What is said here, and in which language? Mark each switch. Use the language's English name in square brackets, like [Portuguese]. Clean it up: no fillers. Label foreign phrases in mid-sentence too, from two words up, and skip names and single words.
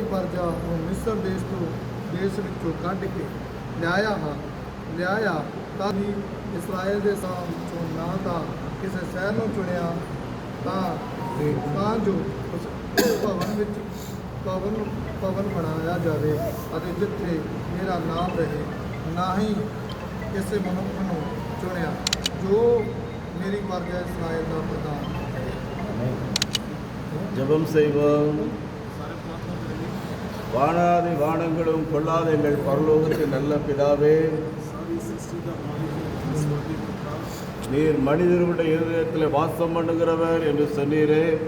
[Punjabi] ਪ੍ਰਜਾ ਨੂੰ ਮਿਸਰ ਦੇਸ਼ ਵਿੱਚੋਂ ਕੱਢ ਕੇ ਲਿਆਇਆ ਤਾਂ ਵੀ ਇਸਰਾਇਲ ਦੇ ਵਿੱਚੋਂ ਨਾ ਤਾਂ ਕਿਸੇ ਸ਼ਹਿਰ ਨੂੰ ਚੁਣਿਆ ਤਾਂ ਜੋ ਉਸ ਭਵਨ ਵਿੱਚ ਭਵਨ ਬਣਾਇਆ ਜਾਵੇ ਅਤੇ ਜਿੱਥੇ ਮੇਰਾ ਨਾਮ ਰਹੇ, ਨਾ ਹੀ ਕਿਸੇ ਮਨੁੱਖ ਨੂੰ ਚੁਣਿਆ ਜੋ ਮੇਰੀ ਪ੍ਰਜਾ ਇਸਰਾਇਲ ਦਾ ਪ੍ਰਧਾਨ ਹੈ। [Tamil] ஜெபம் செய்வோம். வானாதி வானங்களும் கொள்ளாத எங்கள் பரலோகத்தின் நல்ல பிதாவே, நீர் மனிதர்களுடைய இருதயத்தில் வாசம் பண்ணுகிறவர் என்று சொன்னீரே.